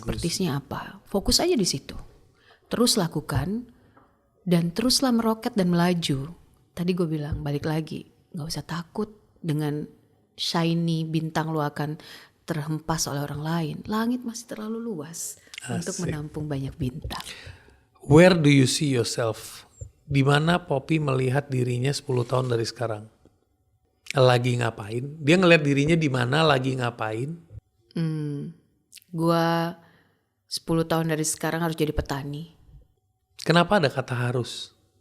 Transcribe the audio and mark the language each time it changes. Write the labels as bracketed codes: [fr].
[id] Expertise-nya apa? Fokus aja di situ. Terus lakukan. Dan teruslah meroket dan melaju. Tadi gue bilang balik lagi, gak usah takut dengan shiny bintang lo akan terhempas oleh orang lain. Langit masih terlalu luas untuk menampung banyak bintang. [en] Where do you see yourself? [id] Di mana Poppy melihat dirinya 10 tahun dari sekarang? Lagi ngapain? Dia ngelihat dirinya di mana, lagi ngapain? Gue 10 tahun dari sekarang harus jadi petani. Kenapa ada kata harus?